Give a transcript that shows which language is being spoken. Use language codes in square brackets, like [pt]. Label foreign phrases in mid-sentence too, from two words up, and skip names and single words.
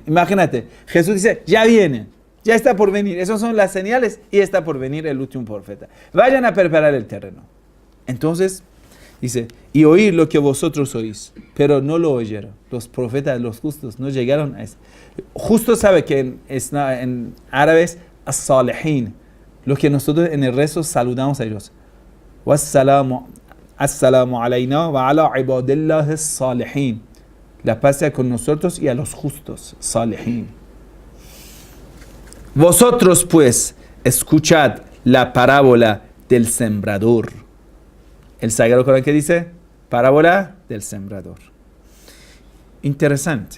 [es] Imagínate, Jesús dice, ya viene, ya está por venir. Esas son las señales y está por venir el último profeta. Vayan a preparar el terreno. Entonces, dice, y oír lo que vosotros oís, pero no lo oyeron. Los profetas, los justos, no llegaron a eso. Justo sabe que en árabe es as-salihin, lo que nosotros en el rezo saludamos a ellos. [ar] السلام علينا وعلى عباد الله الصالحين. [es] La paz sea con nosotros y a los justos, salihin. Vosotros pues, escuchad la parábola del sembrador. El Sagrado Corán, ¿qué dice? Parábola del sembrador. Interesante.